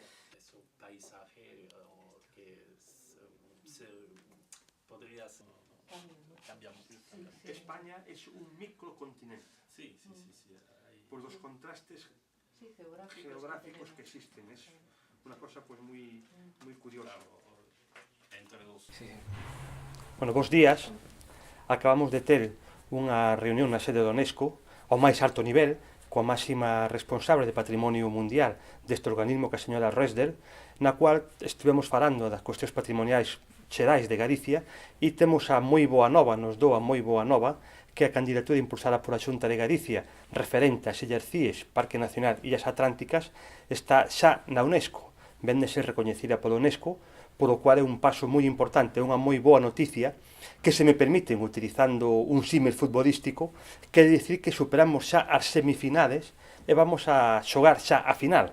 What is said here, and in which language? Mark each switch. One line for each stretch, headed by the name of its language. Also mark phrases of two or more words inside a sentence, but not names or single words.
Spanish: es un paisaje que podría cambiar mucho. España es un microcontinente, Sí. por los contrastes Sí, geográficos que existen. Es una cosa pues muy curiosa. Entre los... Bueno,
Galician: bons días. Acabamos de ter unha reunión na sede da UNESCO ao máis alto nivel, coa máxima responsable de Patrimonio Mundial deste organismo, que é a señora Resder, na cual estivemos falando das cuestións patrimoniais xerais de Galicia e temos a moi boa nova, nos dou a moi boa nova, que a candidatura impulsada por a Xunta de Galicia referente ás Illas Cíes, Parque Nacional Illas Atlánticas, está xa na UNESCO, vén de ser recoñecida pola UNESCO, polo cual é un paso moi importante, unha moi boa noticia, que se me permiten, utilizando un símil futbolístico, quere dicir que superamos xa as semifinales e vamos a xogar xa a final.